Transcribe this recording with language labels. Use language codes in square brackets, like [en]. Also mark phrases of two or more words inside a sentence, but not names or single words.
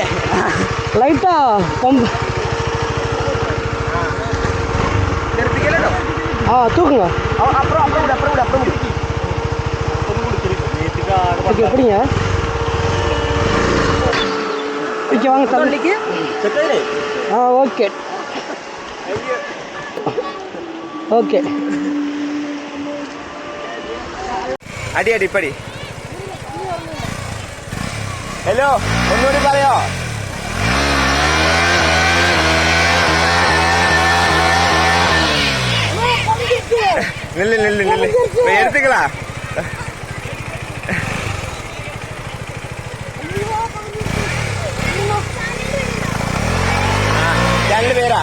[ta] லைட்டாக பம்பு தூக்குங்க. அப்புறம் அப்புறம் விடு அப்புறம் விடு அப்புறம் விடு. ஓகே எப்படிங்க? ஓகே வாங்க தள்ளிக்கு. ஓகே ஓகே. [ml] അടി അടി പടി. ഹലോ ഒന്നുകൂടി പറയോ? [ta] நில்லு நில்லு நில்லு எடுத்துக்கலாம். ரெண்டு பேரா?